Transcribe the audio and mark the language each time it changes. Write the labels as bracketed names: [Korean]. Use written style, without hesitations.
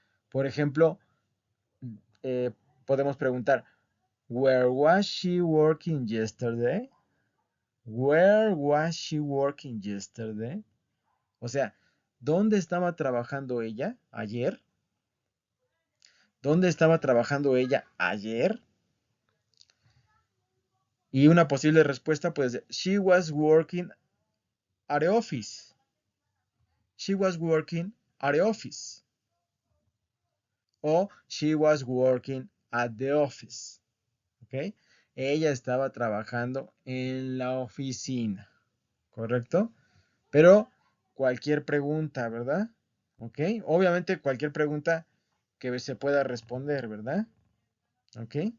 [Spanish] Por ejemplo, eh, podemos preguntar, [English] Where was she working yesterday? Where was she working yesterday? [Spanish] O sea, ¿dónde estaba trabajando ella ayer? ¿Dónde estaba trabajando ella ayer? Y una posible respuesta puede ser, [English] She was working at the office. She was working at the office. O she was working at the office. [Spanish] ¿Ok? Ella estaba trabajando en la oficina. ¿Correcto? Pero cualquier pregunta, ¿verdad? ¿Ok? Obviamente cualquier pregunta que se pueda responder, ¿verdad? ¿Ok?